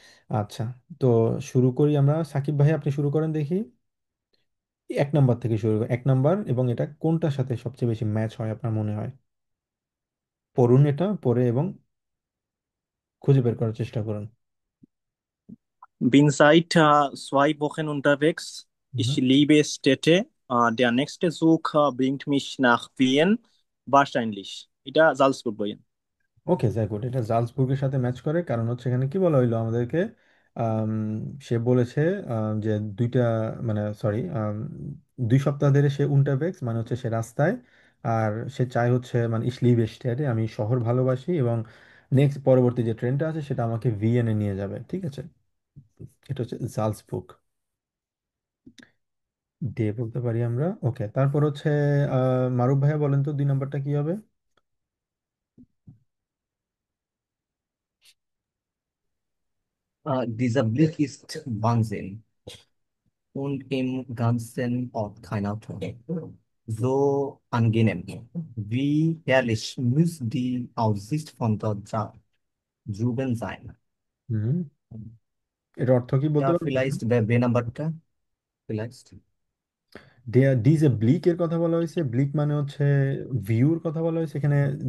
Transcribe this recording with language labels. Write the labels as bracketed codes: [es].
[bn] আচ্ছা, তো শুরু করি আমরা। সাকিব ভাই আপনি শুরু করেন দেখি। 1 নাম্বার থেকে শুরু করি, 1 নাম্বার, এবং এটা কোনটার সাথে সবচেয়ে বেশি ম্যাচ হয় আপনার মনে হয়। পড়ুন, এটা পড়ে এবং খুঁজে বের করার চেষ্টা করুন। [de] Bin seit 2 Wochen unterwegs. হুম। Ich liebe Städte. Der nächste Zug bringt mich nach Wien. Wahrscheinlich. [bn] এটা জালসবুর্গ বইয়েন। ওকে, যাই গুড, এটা জালসবুর্গের সাথে ম্যাচ করে, কারণ হচ্ছে এখানে কি বলা হইলো আমাদেরকে, আম, সে বলেছে যে দুইটা মানে সরি 2 সপ্তাহ ধরে সে উন্টারবেক্স মানে হচ্ছে সে রাস্তায়, আর সে চায় হচ্ছে মানে ইসলি স্টেটে, আমি শহর ভালোবাসি, এবং নেক্সট পরবর্তী যে ট্রেনটা আছে সেটা আমাকে ভিএনএ নিয়ে যাবে, ঠিক আছে। এটা হচ্ছে জালসবুর্গ ডে বলতে পারি আমরা। ওকে, তারপর হচ্ছে মারুফ ভাইয়া বলেন তো 2 নাম্বারটা কি হবে। [de] Dieser Blick ist Wahnsinn und im ganzen Ort kein Auto. So angenehm. Wie herrlich muss die Aussicht von dort drüben sein. [bn] হুম, এর অর্থ কি বলতে [de] Ja, [bn] পারবেন? [de] vielleicht wer B-Number, vielleicht. [bn] DJ ব্লিকের কথা বলা হয়েছে, ব্লিক মানে হচ্ছে ভিউর কথা বলা হয়েছে এখানে।